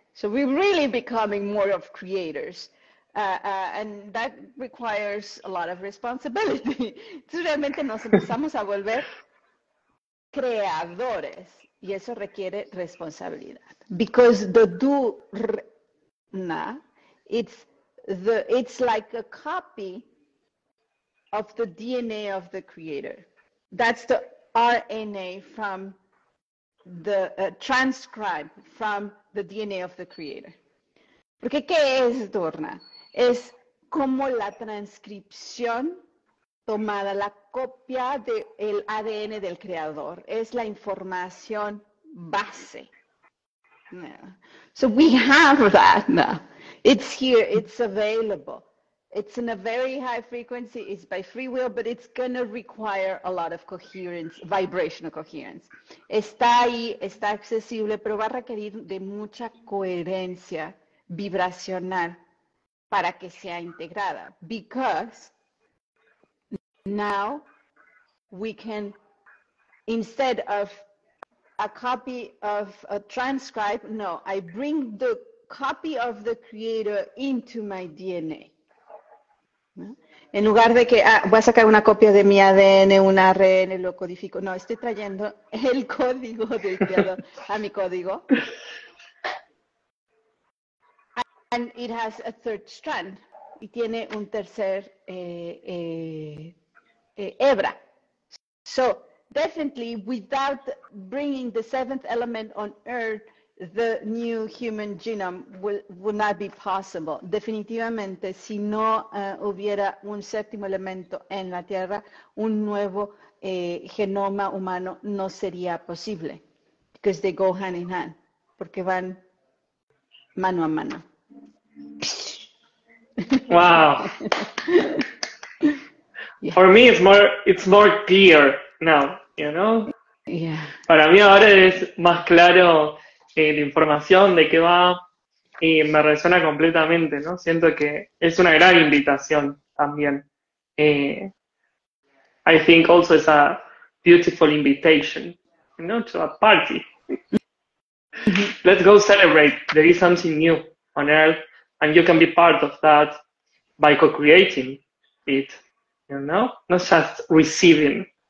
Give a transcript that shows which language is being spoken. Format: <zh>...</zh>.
<en>So we're really becoming more of creators. And that requires a lot of responsibility.</en> <es>Entonces realmente nos empezamos a volver creadores, y eso requiere responsabilidad.</es> <en>Because the dUr-Rna, it's like a copy of the DNA of the creator. That's the RNA from the transcribed from the DNA of the creator.</en> <es>Porque ¿qué es dUr-Rna? Es como la transcripción tomada, la copia del ADN del creador. Es la información base. Yeah.</es> <en>So we have that now. It's here, it's available. It's in a very high frequency, it's by free will, but it's going to require a lot of coherence, vibrational coherence.</en> <es>Está ahí, está accesible, pero va a requerir de mucha coherencia vibracional para que sea integrada.</es> <en>Because now we can, instead of a copy of a transcribe, no, I bring the copy of the creator into my DNA.</en> <es>¿No? En lugar de que voy a sacar una copia de mi ADN, un ARN, lo codifico. No, estoy trayendo el código del creador a mi código.</es> <en>And it has a third strand.</en> <es>Y tiene un tercer hebra.</es> <en>So definitely, without bringing the seventh element on Earth, the new human genome would not be possible.</en> <es>Definitivamente, si no hubiera un séptimo elemento en la Tierra, un nuevo genoma humano no sería posible.</es> <en>Because they go hand in hand.</en> <es>Porque van mano a mano.</es> <en>Wow. Yeah. For me, it's more clear now, you know? Yeah.</en> <es>Para mí ahora es más claro la información de qué va y me resuena completamente, ¿no? Siento que es una gran invitación también.</es> <en>I think also it's a beautiful invitation, you know, to a party. Let's go celebrate. There is something new on Earth, and you can be part of that by co-creating it, you know, not just receiving.</en>